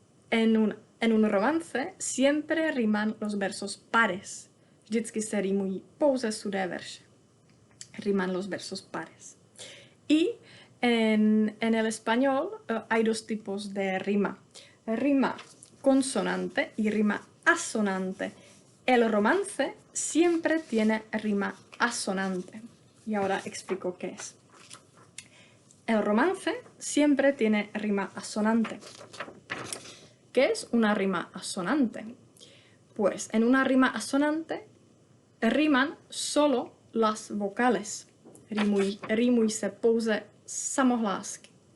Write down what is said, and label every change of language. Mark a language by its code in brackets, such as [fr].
[es] En un romance siempre riman los versos pares. [cs] Vždycky se rimují pouze sudé verše. [es] Riman los versos pares. Y en el español hay 2 tipos de rima. Rima consonante y rima asonante. El romance siempre tiene rima asonante. Y ahora explico qué es. El romance siempre tiene rima asonante. ¿Qué es una rima asonante? Pues en una rima asonante riman solo las vocales. [cs] Rimují se pouze samohlásky.